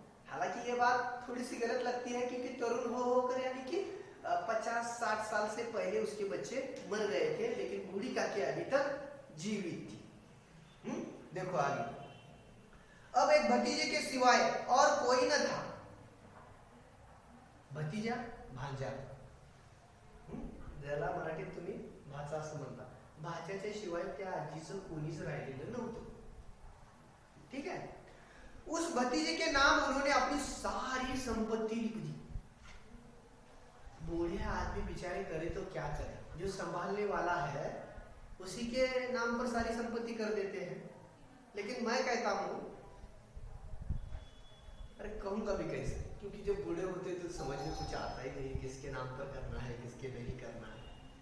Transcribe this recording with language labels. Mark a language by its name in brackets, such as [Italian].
[Hindi] हालांकि ये बात थोड़ी सी गलत लगती है क्योंकि तरुण होकर यानी कि 50-60 साल से पहले उसके बच्चे मर गए थे, लेकिन बूढ़ी काकी अभी तक जीवित थी। देखो आगे, अब एक भतीजे के सिवाय और कोई न था। भतीजा भांजा, [Marathi] ज्याला मराठीत तुम्ही भाचा असं म्हणता, भाच्याच्या शिवाय त्या आजीचं कोणीच राहिलेलं नव्हतं। [Hindi] ठीक है, उस भतीजे के नाम उन्होंने अपनी सारी संपत्ति लिख दी। बूढ़े आदमी बेचारे करे तो क्या करे, जो संभालने वाला है उसी के नाम पर सारी संपत्ति कर देते हैं। लेकिन मैं कहता हूं, अरे कहूंगा भी कैसे, क्योंकि जब बूढ़े होते तो समझ में कुछ आता ही नहीं, किसके नाम पर करना है किसके नहीं करना है।